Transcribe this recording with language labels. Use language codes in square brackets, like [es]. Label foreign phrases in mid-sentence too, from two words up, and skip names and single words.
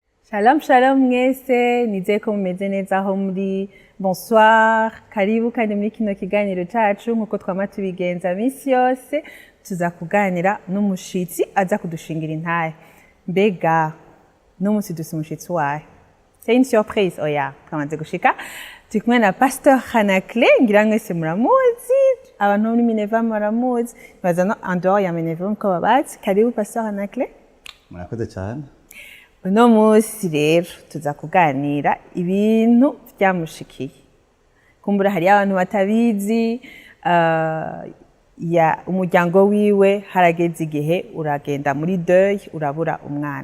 [rn] Shalom shalom mwese nizeye ko mumeze neza aho muri. Bonsoir, karibu kandi muri kino kiganiro cacu nkuko twama tubigenza minsi yose tuza kuganira n'umushitsi aza kudushingira intahe. Mbega n'umunsi dusa umushitsi wahe? [fr] C'est une surprise [rn] oya twamaze gushika turi kumwe na Pasteur Anaclet, ngira mwese muramuzi, abantu muri MINEVAM baramuzi, baza no [fr] en dehors [rn] ya MINEVAM ko babazi. Karibu Pasteur Anaclet. Murakoze cyane. Uno munsi rero tuza kuganira ibintu byamushikiye. Kumbura hari abantu batabizi, ya umuryango wiwe harageze igihe uragenda muri deuil urabura umwana.